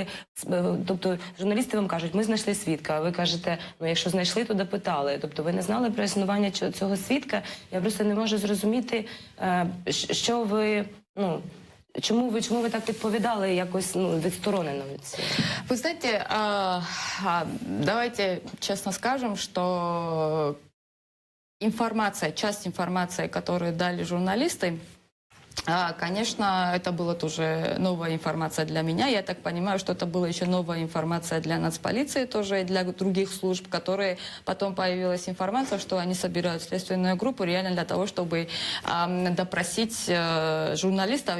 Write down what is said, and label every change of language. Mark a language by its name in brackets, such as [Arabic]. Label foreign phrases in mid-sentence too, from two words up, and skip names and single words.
[Ukrainian] Тобто журналісти вам кажуть, ми знайшли свідка, а ви кажете, ну якщо знайшли, то допитали. Тобто ви не знали про існування цього свідка. Я просто не можу зрозуміти, що ви, ну, чому ви так відповідали якось відсторонено від цього? [Russian] Вы знаете, давайте честно скажем, что часть информации, которую дали журналисты, конечно, это была тоже новая информация для меня. Я так понимаю, что это была еще новая информация для нацполиции тоже и для других служб, которые потом появилась информация, что они собирают следственную группу реально для того, чтобы допросить журналистов.